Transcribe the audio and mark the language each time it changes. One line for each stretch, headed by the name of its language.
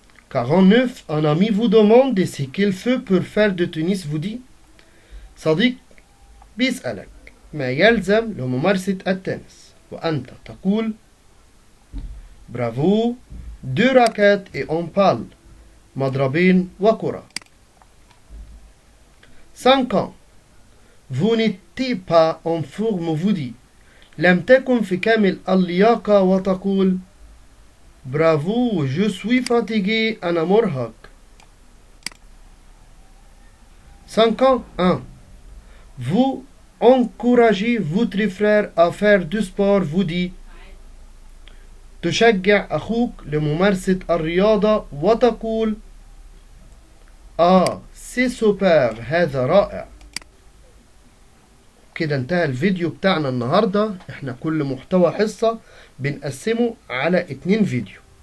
French: 49 un ami vous demande ce qu'il fait pour faire du tennis. vous dit
Arabic: صديق بيسألك ما يلزم لممارسة التنس وأنت تقول برافو
French: 2 raquettes et un pal،
Arabic: مضربين وكرة.
French: 50 vous n'étiez pas en forme. vous dit
Arabic: لم تكن في كامل اللياقة وتقول برافو
French: je suis fatigué،
Arabic: أنا مرهق.
French: 51 vous encouragez votre frère à faire du sport. vous dit
Arabic: تشجع أخوك لممارسة الرياضة وتقول سي سوبر، هذا رائع. كده انتهى الفيديو بتاعنا النهاردة. احنا كل محتوى حصة بنقسمه على 2 فيديو.